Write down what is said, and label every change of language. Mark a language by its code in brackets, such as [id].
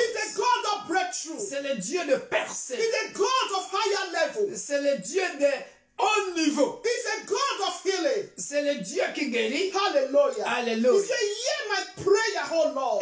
[en] He's a God of breakthrough. [fr] C'est le Dieu de percée. [en] He's a God of higher level. [fr] C'est le Dieu de haut niveau. [en] He's a God of healing. [fr] C'est le Dieu qui guérit. [en] Hallelujah. [fr] Alléluia. [en] He said, hear my prayer, oh Lord.